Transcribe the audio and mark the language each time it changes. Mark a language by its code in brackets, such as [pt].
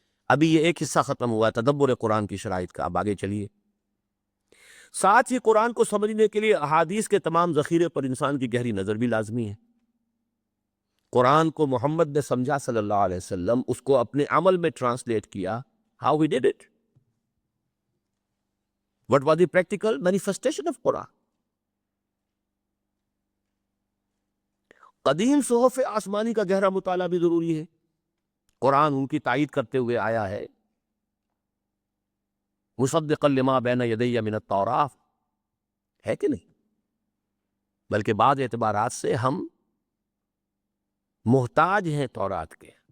[ur] ابھی یہ ایک حصہ ختم ہوا ہے تدبر قرآن کی شرائط کا، اب آگے چلیے۔ ساتھ ہی قرآن کو سمجھنے کے لیے احادیث کے تمام ذخیرے پر انسان کی گہری نظر بھی لازمی ہے۔ قرآن کو محمد نے سمجھا صلی اللہ علیہ وسلم، اس کو اپنے عمل میں ٹرانسلیٹ کیا۔ [en] How we did it? What was the practical manifestation of Quran? [ur] قدیم صحف آسمانی کا گہرا مطالعہ بھی ضروری ہے۔ قرآن ان کی تائید کرتے ہوئے آیا ہے، [ar] مصدقا لما بین یدی من التوراۃ، [ur] ہے کہ نہیں؟ بلکہ بعض اعتبارات سے ہم محتاج ہیں تورات کے۔